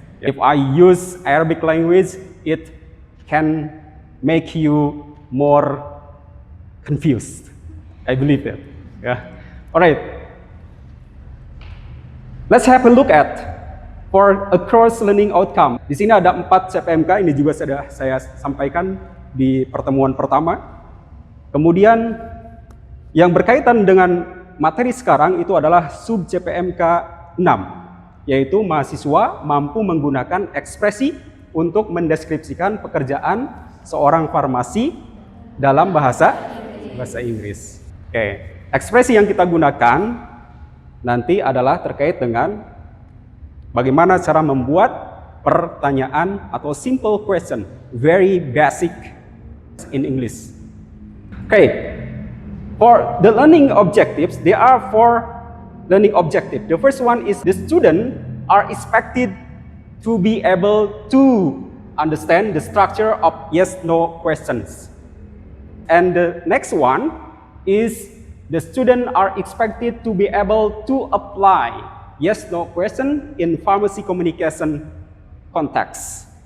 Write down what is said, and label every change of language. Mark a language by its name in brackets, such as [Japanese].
[English] If I use Arabic language, it can make you more confused. I believe that. Yeah. Alright. Let's have a look at for a course learning outcome. [Indonesian] Di sini ada 4 CPMK, ini juga sudah saya sampaikan di pertemuan pertama. Kemudian yang berkaitan dengan materi sekarang itu adalah sub CPMK 6, yaitu mahasiswa mampu menggunakan ekspresi untuk mendeskripsikan pekerjaan seorang farmasi dalam bahasa Inggris. Oke, ekspresi yang kita gunakan nanti adalah terkait dengan bagaimana cara membuat pertanyaan atau [English] simple question, very basic in English. Okay, for the learning objectives, there are 4 learning objectives. The first one is the student are expected to be able to understand the structure of yes/no questions. And the next one is the student are expected to be able to apply yes/no question in pharmacy communication context.